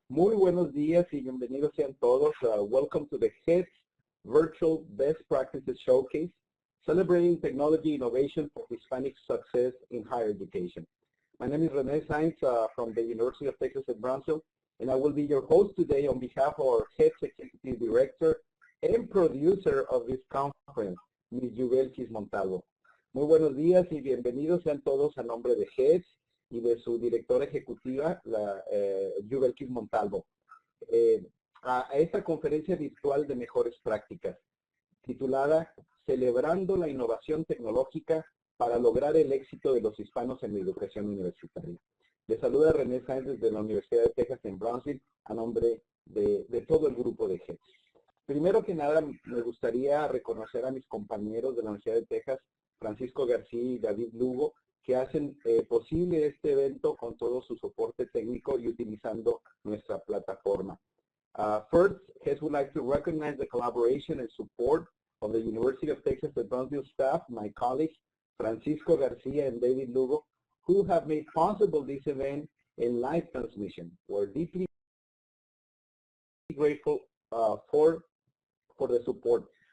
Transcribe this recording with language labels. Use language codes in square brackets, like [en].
[es] Muy buenos días y bienvenidos sean todos. [en] Welcome to the HEDS Virtual Best Practices Showcase, celebrating technology innovation for Hispanic success in higher education. My name is Rene Sainz from the University of Texas at Brownsville, and I will be your host today on behalf of our HEDS Executive Director and producer of this conference, Ms. Yubelkis Montalvo. [es] Muy buenos días y bienvenidos sean todos a nombre de HEDS y de su directora ejecutiva, la Yubelkis Montalvo, a esta conferencia virtual de mejores prácticas, titulada Celebrando la innovación tecnológica para lograr el éxito de los hispanos en la educación universitaria. Les saluda René Sáenz desde la Universidad de Texas en Brownsville a nombre de todo el grupo de HEDS. Primero que nada, me gustaría reconocer a mis compañeros de la Universidad de Texas, Francisco García y David Lugo, que hacen posible este evento con todo su soporte técnico y utilizando nuestra plataforma. [en] First, HEDS would like to recognize the collaboration and support of the University of Texas at Brownsville staff, my colleagues, Francisco Garcia and David Lugo, who have made possible this event in live transmission. We're deeply grateful for the support.